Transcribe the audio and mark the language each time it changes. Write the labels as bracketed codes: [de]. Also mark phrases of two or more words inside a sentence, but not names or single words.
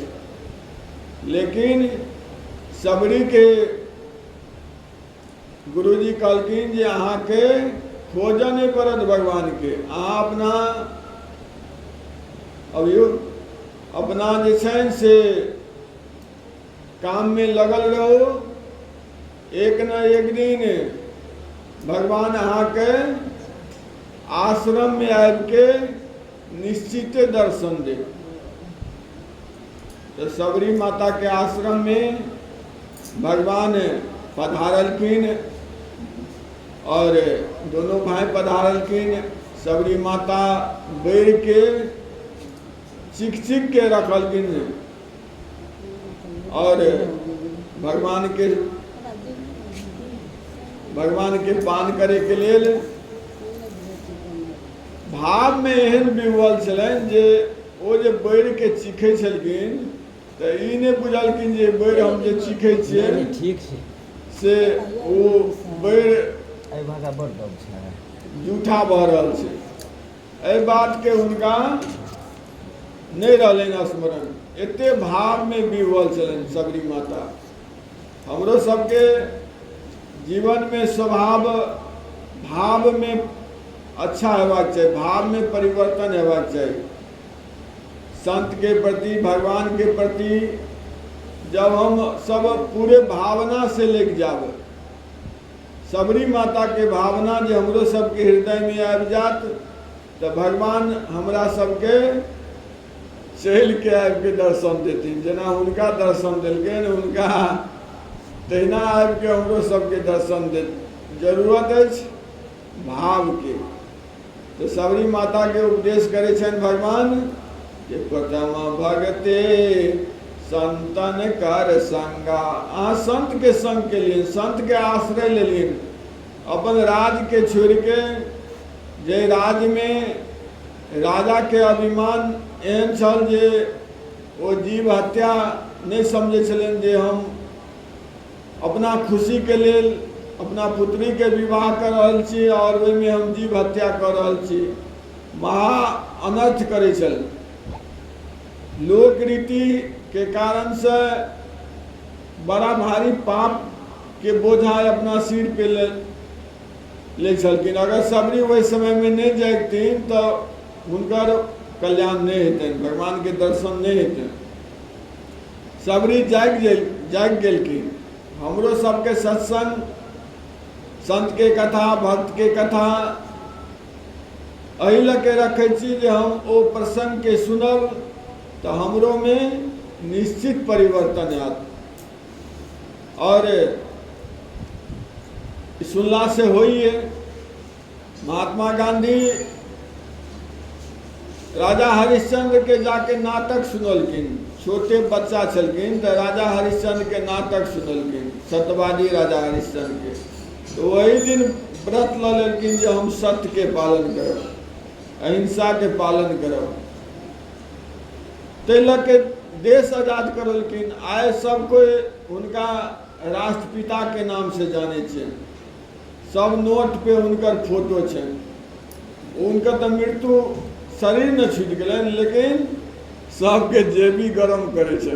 [mai] लेकिन सबरी के गुरुजी कहलखिन जे अहाँ के खोजऽ नहीं पड़त भगवान के, अहाँ अपना अभियो अपना जे छनि से काम में लगल रहो, एक न एक दिन भगवान अहाँ के आश्रम में आबि के निश्चिते दर्शन दे। तो सबरी माता के आश्रम में भगवान पधारलखिन और दोनों भाई पधारलखिन। सबरी माता बैर के चिक चिक के रखलखिन और भगवान के पान करे के लेल भाव में एहन विह्वल छलनि जे ओ जे बैर के चिखै छलखिन तो ई नहीं बुझलखिन जे बैर हम जे चिखै छियै ठीक छै से ओ बैर जूठा भऽ रहल छै। एहि बात के हुनका नहीं रहलनि स्मरण, एते भाव में विह्वल छलनि सबरी माता। हमरो सबके जीवन में स्वभाव भाव में अच्छा हेबाक चाहिए, भाव में परिवर्तन हेबाक चाहिए। संत के प्रति, भगवान के प्रति जब हम सब पूरे भावना से लेके जाब, सबरी माता के भावना जे हमरो सबके हृदय में आबि जात तो भगवान हमरा सबके चल के आबि के दर्शन देथिन। जेना हुनका दर्शन देलखिन, हुनका तहिना आबि के हमरो सबके दर्शन दे। जरूरत अछि भाव के। तो सबरी माता के उपदेश करे छनि भगवान कि [awa] प्रथम भगते संतन कर संगा। [mai] अहाँ संत के संग के लिए, संत के आश्रय लेलिन। अपन राज के छोड़ के, जे राज में राजा के अभिमान एहन छल जे ओ जीव हत्या नहीं समझे छलन, जे हम अपना खुशी के लेल अपना पुत्री के विवाह कर रहल छी और ओहिमे हम जीव हत्या कर रहल छी। महा अनर्थ करे छल। लोक रीति के कारण से बड़ा भारी पाप के बोझा अपना सिर पे ले छलखिन। अगर सबरी वही समय में नहीं जागथिन तो हुनकर कल्याण नहीं हेतनि, भगवान के दर्शन नहीं हेतनि। सबरी जाग गेलखिन। हमरो सबके सत्संग, संत के कथा, भक्त के कथा एहि लऽ के रखे छी जे हम ओ प्रसंग के सुनब तो हमरो में निश्चित परिवर्तन आयत। और सुनला से होइए। महात्मा गांधी राजा हरिश्चंद्र के जाके नाटक सुनलखिन। छोटे बच्चा छलखिन तो राजा हरिश्चंद्र के नाटक सुनलखिन, सत्यवादी राजा हरिश्चंद्र के। तो वही दिन व्रत ल लेलखिन जे हम सत्य के पालन करब, अहिंसा के पालन करब। ताहि लऽ के देश आजाद करलखिन। आइ सब कोई हुनका राष्ट्रपिता के नाम से जाने छे। सब नोट पे हुनकर फोटो छे। उनका तो मृत्यु शरीर न छूट गए, लेकिन सबके जेबी गरम करे छे।